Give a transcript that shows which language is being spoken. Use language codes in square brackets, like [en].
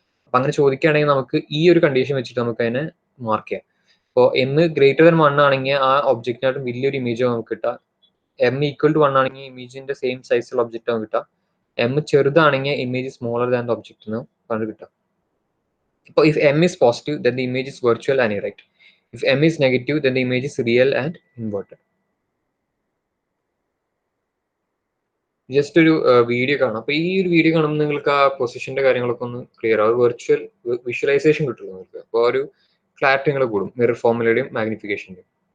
[ml] അപ്പൊ അങ്ങനെ ചോദിക്കുകയാണെങ്കിൽ നമുക്ക് ഈ ഒരു കണ്ടീഷൻ വെച്ചിട്ട് നമുക്ക് അതിനെ മാർക്ക് ചെയ്യാം. ഇപ്പോൾ m > 1 ആണെങ്കിൽ ആ ഒബ്ജക്റ്റിനായിട്ടും വലിയൊരു ഇമേജ് നമുക്ക് കിട്ടാം. m = 1 ആണെങ്കിൽ ഇമേജിന്റെ സെയിം സൈസുള്ള ഒബ്ജക്റ്റ് നമുക്ക് കിട്ടാം. m ചെറുതാണെങ്കിൽ image [en] smaller than the object [ml] എന്ന് പറഞ്ഞു കിട്ടാം. [en] ഇപ്പോൾ if m is positive then the image is virtual and erect. If m is negative then the image is real and inverted. [ml] Just ഒരു video കാണാം. അപ്പൊ ഈ ഒരു വീഡിയോ കാണുമ്പോൾ നിങ്ങൾക്ക് ആ പൊസിഷന്റെ കാര്യങ്ങളൊക്കെ ഒന്ന് ക്ലിയർ ആവും, വെർച്വൽ വിഷ്വലൈസേഷൻ കിട്ടുള്ളൂ നിങ്ങൾക്ക്. അപ്പോൾ ഒരു ക്ലാരിറ്റി നിങ്ങൾ കൂടും മിറർ ഫോർമുലയുടെയും മാഗ്നിഫിക്കേഷന്റെയും.